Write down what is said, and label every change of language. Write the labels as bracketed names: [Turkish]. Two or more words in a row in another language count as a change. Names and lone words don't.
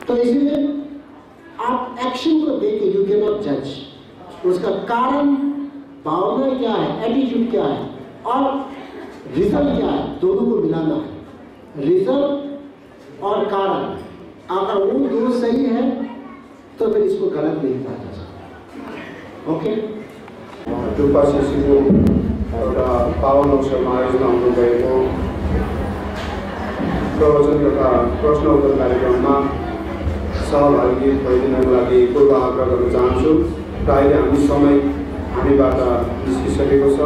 [Hindi] तो इसलिए आप एक्शन को देख के [English] you can not judge, [Hindi] उसका कारण भावना क्या है, एटीट्यूड क्या है और रिजल्ट क्या है, दोनों को मिलाना है। रिजल्ट और कारण अगर वो दोनों सही है तो फिर इसको गलत नहीं कहा जा सकता। ओके, [Nepali] टुप्पा शिशुको एउटा पावन अवसरमा आयोजना हुनुभएको प्रवचन तथा प्रश्न उत्तर कार्यक्रममा सहभागी भइदिनको लागि पूर्व आग्रह गर्न चाहन्छु। र अहिले हामी समय हामीबाट निस्किसकेको छ।